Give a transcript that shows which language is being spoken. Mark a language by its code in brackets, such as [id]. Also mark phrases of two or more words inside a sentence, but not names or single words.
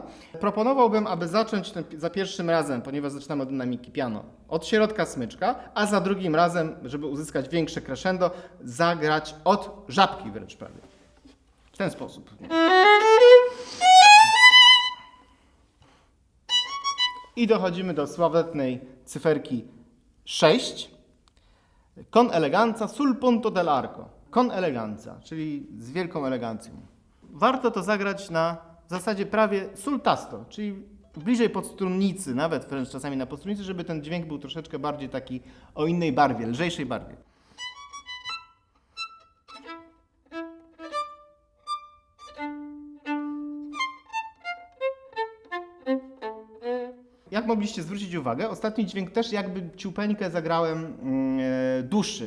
[pl] Proponowałbym, aby zacząć za pierwszym razem, ponieważ zaczynamy od dynamiki piano, od środka smyczka, a za drugim razem, żeby uzyskać większe crescendo, zagrać od żabki wręcz prawie. W ten sposób. I dochodzimy do sławetnej cyferki 6. [it] Con eleganza sul punto dell'arco. Con eleganza, [pl] czyli z wielką elegancją. Warto to zagrać na zasadzie prawie [it] sul tasto, [pl] czyli bliżej podstrunnicy, nawet wręcz czasami na podstrunnicy, żeby ten dźwięk był troszeczkę bardziej taki o innej barwie, lżejszej barwie. Jak mogliście zwrócić uwagę, ostatni dźwięk też jakby ciupeńkę zagrałem dłuższy.